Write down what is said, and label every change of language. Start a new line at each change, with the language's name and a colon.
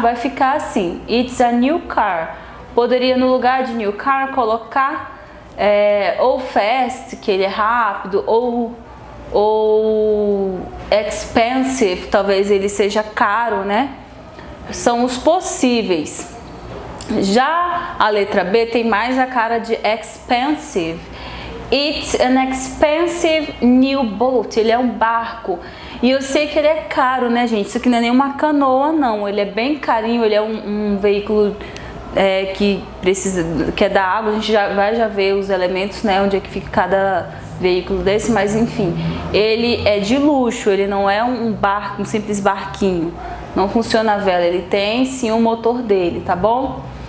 Portuguese: Vai ficar assim:
English: it's a new car.
Portuguese: Poderia, no lugar de new car, colocar ou fast, que ele é rápido, ou expensive, talvez ele seja caro, né? São os possíveis. Já a letra B tem mais a cara de expensive.
English: It's an expensive new boat.
Portuguese: Ele é um barco. E eu sei que ele é caro, né, gente? Isso aqui não é nenhuma canoa, não. Ele é bem carinho, ele é um veículo que é da água. A gente já vai ver os elementos, né, onde é que fica cada veículo desse, mas enfim, ele é de luxo, ele não é um barco, um simples barquinho, não funciona a vela, ele tem sim o motor dele, tá bom?